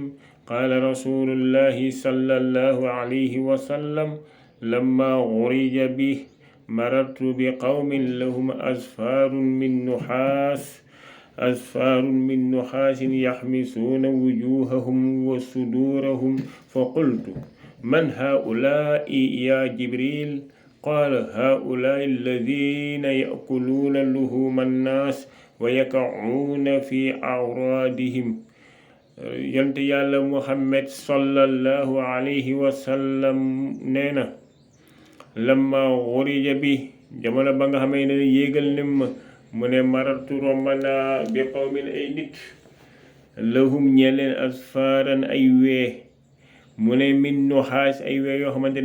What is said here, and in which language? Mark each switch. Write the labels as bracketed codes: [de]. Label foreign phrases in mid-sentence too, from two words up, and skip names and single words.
[ar] قال رسول الله صلى الله عليه وسلم لما عرج به مررت بقوم لهم أسفار من نحاس يحمسون وجوههم وصدورهم فقلت من هؤلاء يا جبريل؟ قال هؤلاء الذين يأكلون لحوم الناس ويقعون في أعراضهم. [wo] yonent yàlla Muhammad [ar] صلى الله عليه وسلم [wo] nee na [ar] لما عرج به [wo] jamono ba nga xamee ne yéegal ne ma mu ne marartu romb naa [ar] بقوم [wo] ay nit lahum ñeleen asfaaran ay wee mu ne [ar] من نحاس [wo] ay wee yoo xamante